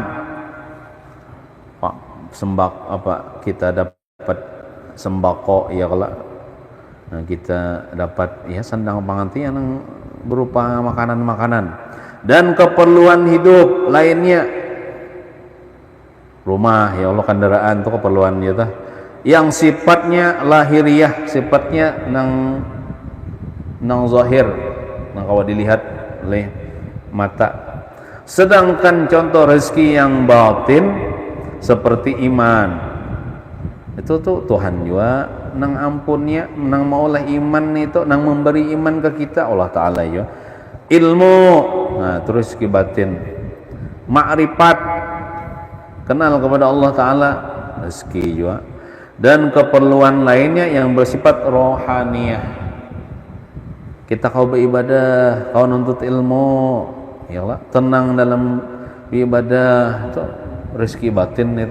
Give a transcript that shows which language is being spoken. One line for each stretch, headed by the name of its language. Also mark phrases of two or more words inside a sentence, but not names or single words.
Indonesian: Pak, kita dapat sembako ya kalau kita dapat ya sandang pangan itu yang berupa makanan-makanan dan keperluan hidup lainnya. Rumah
Arabic: ya Allah,
Indonesian: kendaraan itu keperluan ya tah. Yang sifatnya lahiriah, sifatnya nang zahir, nang kawa dilihat oleh mata. Sedangkan contoh rezeki yang batin seperti iman. Itu tuh Tuhan juga nang ampunnya, nang maulah iman itu, nang memberi iman ke kita Allah Ta'ala ya. Ilmu, nah terus rezeki batin. Ma'rifat, kenal kepada Allah Ta'ala, rezeki juga. Dan keperluan lainnya yang bersifat rohaniyah. Kita kau beribadah, kau nuntut ilmu,
Arabic: ya Allah,
Indonesian: tenang dalam ibadah, itu rezeki batin itu.